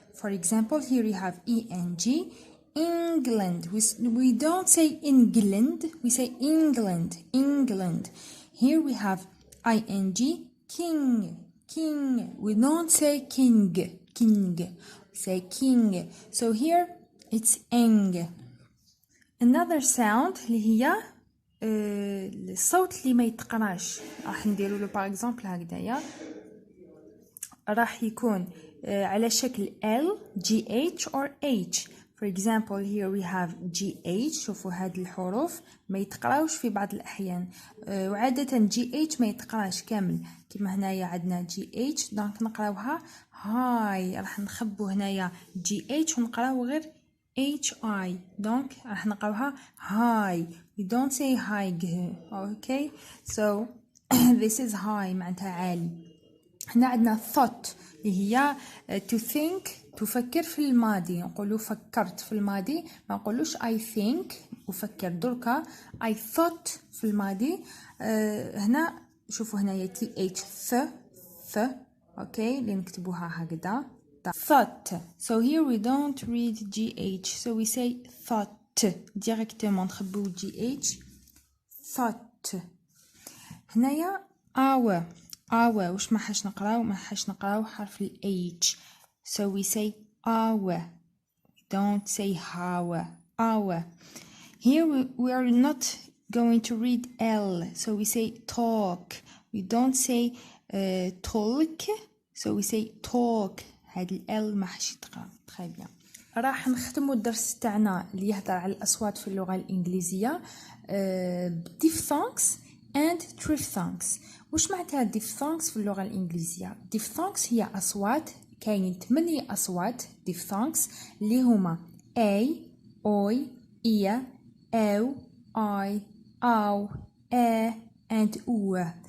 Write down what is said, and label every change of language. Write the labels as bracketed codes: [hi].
[en] for example here you have eng England. We don't say England, we say England. Here we have ing king. We don't say king, we say king. So here it's eng. Another sound [ar] اللي هي الصوت اللي ما يتقراش راح نديرو له [fr] باغ اكزومبل [ar] هكذايا، راح يكون على شكل L GH or H. [en] For example here we have GH. [ar] شوفوا هاد الحروف ما يتقراوش في بعض الأحيان، وعادة GH ما يتقراش كامل كما هنايا عندنا GH. دونك نقراوها هاي، راح نخبو هنايا GH ونقراو غير HI. دونك راح نقراوها هاي. [en] we don't say high. okay so this is high معناتها عالي. [ar] هنا عندنا thought اللي هي to think تفكر في الماضي، نقولوا فكرت في الماضي، ما نقولوش [en] I think [ar] أفكر دركا [en] I thought [ar] في الماضي. هنا شوفوا هنايا TH ث اوكي اللي نكتبوها هكذا thought. [en] So here we don't read GH, so we say thought directement [ar] نخبو [en] GH thought. [ar] هنايا واش ما حاش نقراو حرف ال H, [en] so we say we don't say how. Here we are not going to read L, so we say talk. We don't say talk, so we say talk. [ar] هاد ال ما حاش يتقرا. [fr] très bien. [ar] راح نختموا الدرس تاعنا اللي يهضر على الأصوات في اللغة الإنجليزية [en] diphthongs and triphthongs. [ar] وش معناتها diphthongs في اللغة الإنجليزية؟ diphthongs هي أصوات، كاين 8 أصوات diphthongs اللي هما A, أوي، إيا، أو، آي، أو، and أو.